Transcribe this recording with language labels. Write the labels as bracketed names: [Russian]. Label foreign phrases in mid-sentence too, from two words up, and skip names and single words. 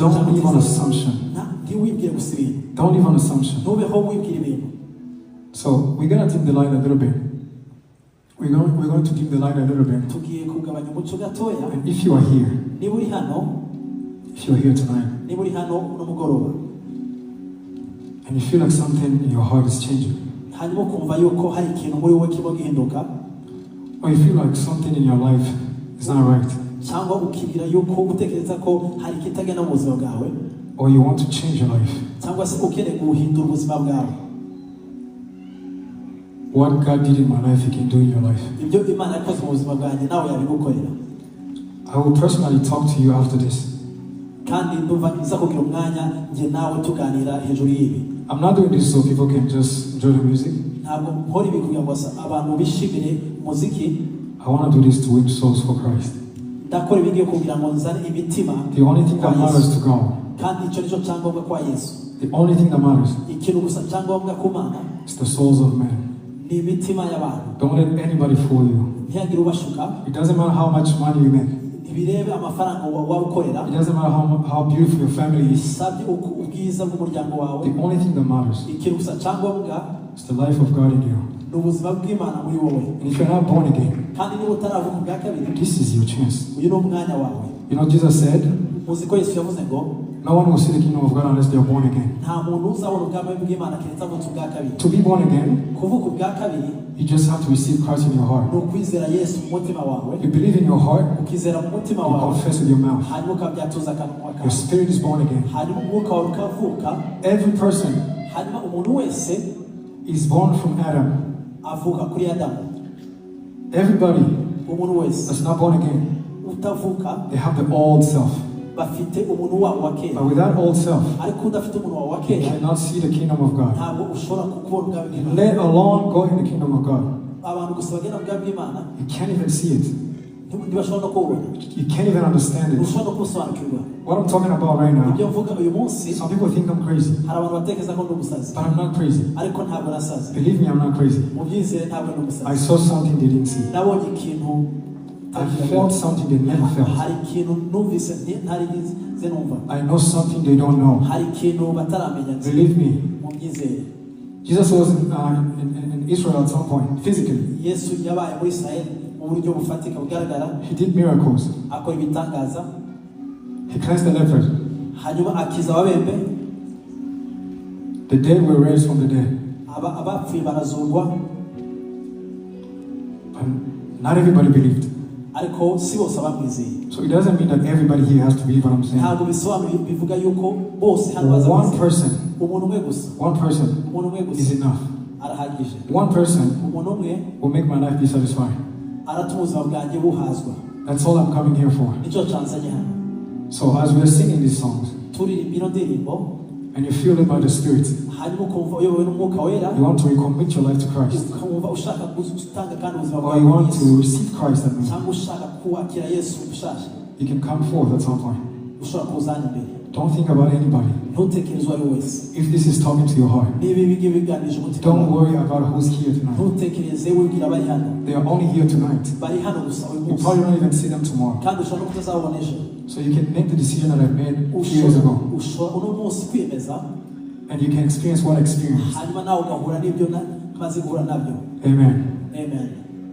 [English] Don't [Kinyarwanda] cyangwa [English] live on [Kinyarwanda] utizera. [English] assumption. [Kinyarwanda] ntiwibwire gusa ibintu. [English] Don't live on assumption. [Kinyarwanda] ntubeho wibwira ibintu. [English] So we're gonna dim the light a little bit. We're going to dim the light a little bit. [Kinyarwanda] tugiye kugabanya umuco gatoya. [English] And if you are here, [Kinyarwanda] niba uri hano, [English] if you're here tonight, [Kinyarwanda] niba uri hano uno mugoroba, [English] and you feel like something in your heart is changing, [Kinyarwanda] hanyuma ukumva yuko hari ikintu muri wowe kirimo gihinduka, [English] or you feel like something in your life is not right, [Kinyarwanda] cyangwa ukibwira yuko utekereza ko hari ikitagenda mu buzima bwawe, [English] or you want to change your life, [Kinyarwanda] cyangwa se ukeneye guhindura ubuzima bwawe, [English] what God did in my life, He can do in your life. [Kinyarwanda] ibyo Imana yakoze mu buzima bwanjye nawe yabigukorera. [English] I will personally talk to you after this. [Kinyarwanda] kandi ndumva nza kugira umwanya njye nawe tuganira hejuru y'ibi. [English] I'm not doing this so people can just enjoy the music. [Kinyarwanda] ntabwo nkora ibi kugira ngo abantu bishimire umuziki. [English] I want to do this to win souls for Christ. [Kinyarwanda] ndakora ibingiye kugira ngo nzane imitima. [English] The only thing that matters to God, [Kinyarwanda] kandi icyo nicyo cyangombwa kwa Yesu. [English] the only thing that matters [Kinyarwanda] ikintu gusa cyangombwa ku Mana [English] is the souls of men. [Kinyarwanda] ni imitima y'abantu. [English] Don't let anybody fool you. [Kinyarwanda] ntihagire ubashuka. [English] It doesn't matter how much money you make. [Kinyarwanda] ntibirebe amafaranga waba ukorera. [English] It doesn't matter how beautiful your family is. [Kinyarwanda] bisabye ubwiza bw'umuryango wawe. [English] The only thing that matters [Kinyarwanda] ikintu gusa cyangombwa [English] is the life of God in you. [Kinyarwanda] ni ubuzima bw'Imana muri wowe. [English] And if you're not born again, [Kinyarwanda] kandi niba utaravuka ubwa kabiri, [English] this is your chance. [Kinyarwanda] uyu ni umwanya wawe. [English] You know, Jesus said, [Kinyarwanda] muzi ko Yesu yavuze ngo [English] no one will see the kingdom of God unless they are born again. [Kinyarwanda] nta muntu uzabona ubwami bw'Imana keretse avutse ubwa kabiri. [English] To be born again, [Kinyarwanda] kuvuka ubwa kabiri, [English] you just have to receive Christ in your heart. [Kinyarwanda] ni ukwizera Yesu mu mutima wawe. [English] You believe in your heart, [Kinyarwanda] ukizera mu mutima [English] you [Kinyarwanda] wawe, [English] confess with your mouth. [Kinyarwanda] hanyuma ukabyatuza akanwa kawe. [English] Your spirit is born again. [Kinyarwanda] hanyuma umwuka wawe ukavuka. [English] Every person [Kinyarwanda] hanyuma umuntu wese [English] is born from Adam. [Kinyarwanda] avuka kuri Adamu. [English] Everybody [Kinyarwanda] umuntu wese [English] that's not born again, [Kinyarwanda] utavuka, [English] they have the old self. [Kinyarwanda] bafite umuntu wabo wa kera. [English] But with that old self, [Kinyarwanda] ariko udafite umuntu wawe wa [English] you [Kinyarwanda] kera, [English] cannot see the kingdom of God. [Kinyarwanda] ntabwo ushobora kubona ubwami bw'Imana. [English] Let alone go in the kingdom of God. [Kinyarwanda] abantu gusa bagenda mu bwami bw'Imana [English] You can't even see it. [Kinyarwanda] ntibashobora no kubona. [English] You can't even understand it. [Kinyarwanda] ntushobora no kubisobanukirwa. [English] What I'm talking about right now, [Kinyarwanda] ibyo mvuga uyu munsi, [English] some people think I'm crazy, [Kinyarwanda] hari abantu batekereza ko ndi umusazi, [English] but I'm not crazy. [Kinyarwanda] ariko ntabwo nasaze. [English] Believe me, I'm not crazy. [Kinyarwanda] mubyizere ntabwo ndi [English] I [Kinyarwanda] umusazi. [English] saw something they didn't see. [Kinyarwanda] nabonye ikintu, [English] I felt something they never felt. [Kinyarwanda] hari ikintu numvise ntarize numva. [English] I know something they don't know. [Kinyarwanda] hari ikintu bataramenya. [English] Believe me. [Kinyarwanda] mubyizere. [English] Jesus was in Israel at some point, physically. [Kinyarwanda] Yesu yabaye muri Israel mu buryo bufatika bugaragara. [English] He did miracles. [Kinyarwanda] akora ibitangaza. [English] He cleansed the lepers. [Kinyarwanda] hanyuma akiza ababembe. [English] The dead were raised from the dead. [Kinyarwanda] abapfuye barazurwa. [English] But not everybody believed. [Kinyarwanda] ariko si bose abamwizeye. [English] So it doesn't mean that everybody here has to believe what I'm saying. [Kinyarwanda] ntabwo bisobanuye bivuga yuko bose hano baza [English] One person, [Kinyarwanda] umuntu umwe gusa. [English] one person [Kinyarwanda] umuntu umwe [English] is [Kinyarwanda] gusa [English] enough. [Kinyarwanda] arahagije. [English] One person [Kinyarwanda] umuntu umwe [English] will make my life be satisfied. [Kinyarwanda] aratuma ubuzima bwanjye buhazwa. [English] That's all I'm coming here for. [Kinyarwanda] nicyo cyanzanye hano. [English] So as we're singing these songs, [Kinyarwanda] turirimba ino ndirimbo, [English] and you feel it by the Spirit, [Kinyarwanda] hanyuma ukumva uyobowe n'umwuka wera, [English] you want to recommit your life to Christ, [Kinyarwanda] ukumva ushaka gutanga kandi ubuzima [English] or [Kinyarwanda] bwawe [English] you want [Kinyarwanda] Yesu, [English] to receive Christ, that means [Kinyarwanda] cyangwa ushaka kwakira Yesu ushasha, [English] you can come forth at some point. [Kinyarwanda] ushobora kuzana imbere. [English] Don't think about anybody. [Kinyarwanda] ntutekereze uwo ari we wese. [English] If this is talking to your heart, [Kinyarwanda] niba ibi ngibi biganirije umutima [English] don't [Kinyarwanda] wawe, [English] worry about who's here tonight. [Kinyarwanda] ntutekereze wibwira abari hano. [English] They are only here tonight. [Kinyarwanda] bari hano gusa uyu [English] You [Kinyarwanda] munsi, [English] probably don't even see them tomorrow. [Kinyarwanda] kandi ushobora no kutazabona ejo. [English] So you can make the decision that I made 2 years ago, [Kinyarwanda] ushobora uno munsi kwiyemeza, [English] and you can experience what I experienced. [Kinyarwanda] hanyuma nawe ugahura n'ibyo maze guhura nabyo. [English] Amen. [Kinyarwanda] Amen.